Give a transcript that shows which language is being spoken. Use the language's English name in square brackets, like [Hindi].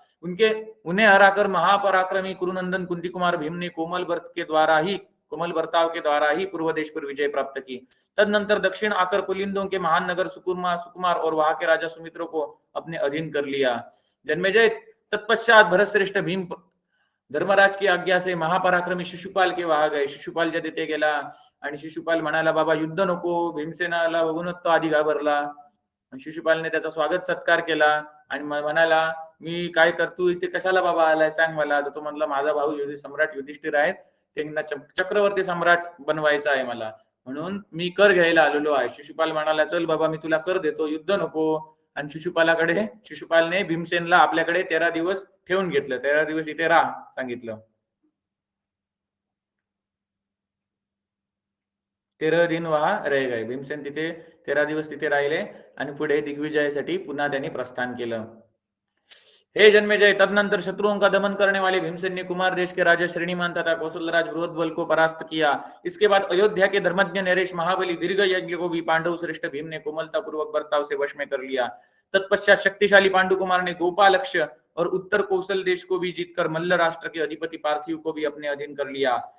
[Hindi] उन्हें हराकर महापराक्रमी कुरुनंदन कुंती कुमार भीम ने कोमल बर्ताव के द्वारा ही पूर्व देश पर विजय प्राप्त की. तदनंतर दक्षिण आकर पुलिंदों के महान नगर सुकुमार और वहां के राजा सुमित्रों को अपने अधीन कर लिया. जन्मेजय, तत्पश्चात भरतश्रेष्ठ भीम धर्मराज की आज्ञा से महापराक्रमी शिशुपाल के वहां गए. [Marathi] शिशुपाल जे तिथे गेला आणि शिशुपाल म्हणाला, बाबा युद्ध नको. भीमसेनाला बघूनच तो आधी घाबरला. शिशुपालने त्याचा स्वागत सत्कार केला आणि म्हणाला, मी काय करतो इथे, कशाला बाबा आलाय, सांग मला. तो म्हणला, माझा भाऊ सम्राट युधिष्ठिर आहेत, त्यांना चक्रवर्ती सम्राट बनवायचा आहे मला, म्हणून मी कर घ्यायला आलेलो आहे. शिशुपाल म्हणाला, चल बाबा मी तुला कर देतो, युद्ध नको. आणि शिशुपालने भीमसेनला आपल्याकडे 13 दिवस ठेवून घेतलं. 13 दिवस इथे राहा सांगितलं. [Hindi] 13 दिन वहा रह गए. [Marathi] भीमसेन तिथे 13 दिवस तिथे राहिले आणि पुढे दिग्विजयासाठी पुन्हा त्यांनी प्रस्थान केलं. [Hindi] हे जन्मेजय, तदनंतर शत्रुओं का दमन करने वाले भीमसेन ने कुमार देश के राजा श्रेणीमान तथा कौशलराज बृहद्बल को परास्त किया। इसके बाद अयोध्या के धर्मज्ञ नरेश महाबली दीर्घ यज्ञ को भी पांडव श्रेष्ठ भीम ने कोमलता पूर्वक बर्ताव से वश में कर लिया। तत्पश्चात शक्तिशाली पांडु कुमार ने गोपालक्ष और उत्तर कौशल देश को भी जीतकर मल्ल राष्ट्र के अधिपति पार्थिव को भी अपने अधीन कर लिया।